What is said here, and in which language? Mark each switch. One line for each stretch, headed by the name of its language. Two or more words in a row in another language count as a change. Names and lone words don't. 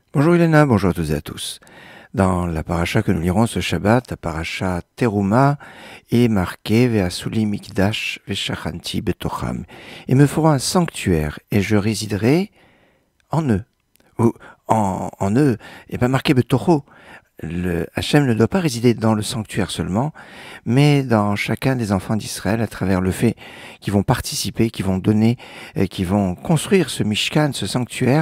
French: Bonjour Elena, bonjour à toutes et à tous. Dans la paracha que nous lirons ce Shabbat, la paracha Teruma est marquée
Hebrew: ועשו לי מקדש ושכנתי בתוכם.
French: Et me fera un sanctuaire et je résiderai en eux. Ou en eux, et pas marqué betocho. Hachem ne doit pas résider dans le sanctuaire seulement, mais dans chacun des enfants d'Israël à travers le fait qu'ils vont participer, qu'ils vont donner, qu'ils vont construire ce Mishkan, ce sanctuaire.